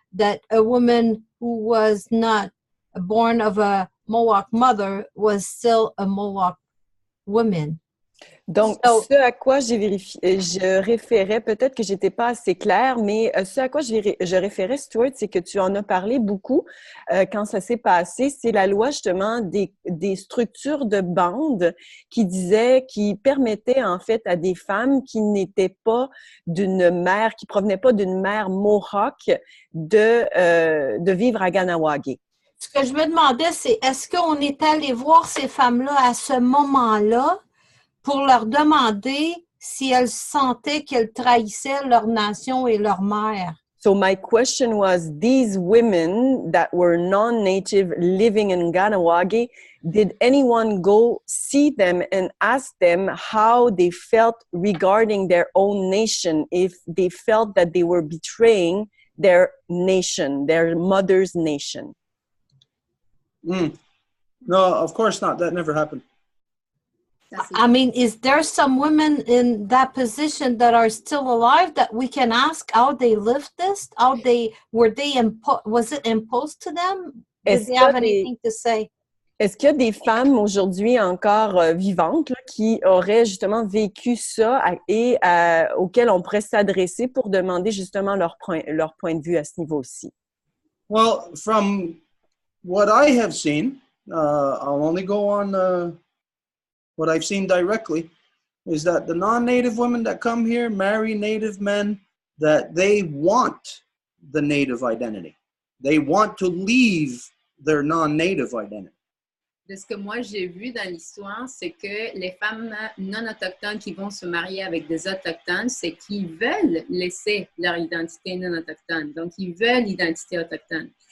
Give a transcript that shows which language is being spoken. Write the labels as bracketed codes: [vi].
[en] that a woman who was not born of a Mohawk mother was still a Mohawk woman. [fr] Donc, ce à quoi je référais, peut-être que j'étais pas assez claire, mais ce à quoi je référais, Stuart, c'est que tu en as parlé beaucoup quand ça s'est passé. C'est la loi, justement, des structures de bande qui permettaient, en fait, à des femmes qui n'étaient pas qui provenaient pas d'une mère Mohawk de vivre à Ganawagé. Ce que je me demandais, c'est est-ce qu'on est allé voir ces femmes-là à ce moment-là pour leur demander si elles sentaient qu'elles trahissaient leur nation et leur mère? [en] So my question was, these women that were non-native living in Ganawagé, did anyone go see them and ask them how they felt regarding their own nation, if they felt that they were betraying their nation, their mother's nation? No, of course not. That never happened. I mean, is there some women in that position that are still alive that we can ask how they lived this? Was it imposed to them? Did they have anything to say? [fr] Est-ce qu'il y a des femmes aujourd'hui encore vivantes là, qui auraient justement vécu ça et auxquelles on pourrait s'adresser pour demander justement leur point de vue à ce niveau-ci? [en] Well, from what I have seen, I'll only go on what I've seen directly, is that the non-native women that come here marry native men, that they want the native identity. They want to leave their non-native identity. [fr] De ce que moi j'ai vu dans l'histoire, c'est que les femmes non autochtones qui vont se marier avec des autochtones, c'est qu'ils veulent laisser leur identité non autochtone. Donc, ils veulent l'identité autochtone.